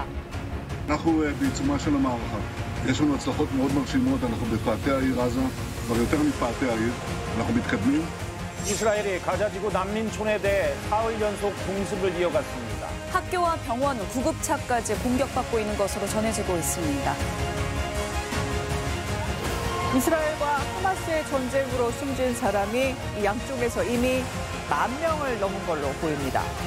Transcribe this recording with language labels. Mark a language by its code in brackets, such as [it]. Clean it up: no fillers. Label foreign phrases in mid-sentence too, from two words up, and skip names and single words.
[he] אנחנו בעיצומה של המערכה. יש לנו הצלחות מאוד מרשימות, אנחנו בפאתי העיר עזה, כבר יותר מפאתי העיר, אנחנו מתקדמים. [ko] 이스라엘이 가자지구 난민촌에 대해 사흘 연속 공습을 이어갔습니다. 학교와 병원, 구급차까지 공격받고 있는 것으로 전해지고 있습니다. 이스라엘과 하마스의 전쟁으로 숨진 사람이 이 양쪽에서 이미 10,000명을 넘은 걸로 보입니다.